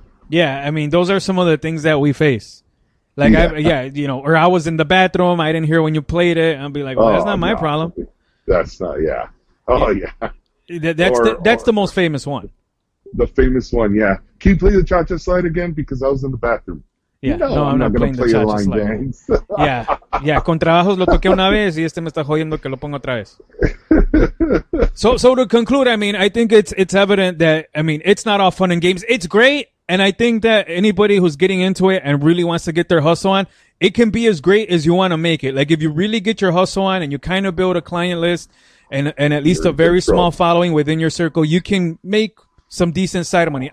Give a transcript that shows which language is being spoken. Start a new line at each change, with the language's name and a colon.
English: Yeah, I mean, those are some of the things that we face. Like, or I was in the bathroom, I didn't hear when you played it, I'll be like, well, that's not my problem. That's not, yeah. Oh, yeah. That's the most famous one. The famous one, yeah. Can you play the cha-cha slide again? Because I was in the bathroom. Yeah, no, I'm not going to play the cha-cha slide. Dance.
Spanish: Yeah, con trabajos lo toqué una vez y me está jodiendo que lo ponga otra vez.
English: So to conclude, I mean, I think it's evident that, I mean, it's not all fun and games. It's great, and I think that anybody who's getting into it and really wants to get their hustle on, it can be as great as you want to make it. Like, if you really get your hustle on and you kind of build a client list and at least a very small following within your circle, you can make some decent side of money.